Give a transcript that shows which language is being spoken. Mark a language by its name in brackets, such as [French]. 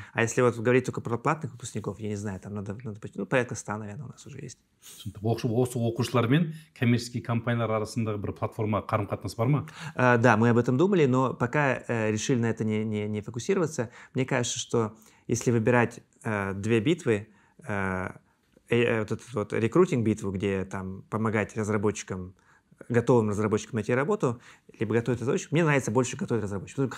[Russian] А если вот говорить только про платных выпускников, я не знаю, там надо порядка 100, наверное, у нас уже есть. [Kazakh] Осы оқушылар мен коммерческий компаниялар арасындағы бір платформа қарым-қатынас бар ма? [Russian] Да, мы об этом думали, но пока решили на это не фокусироваться. Мне кажется, что если выбирать 2 битвы, вот эту вот рекрутинг-битву, где там помогать готовым разработчикам найти работу, либо готовить разработчиков, мне нравится больше готовить разработчиков.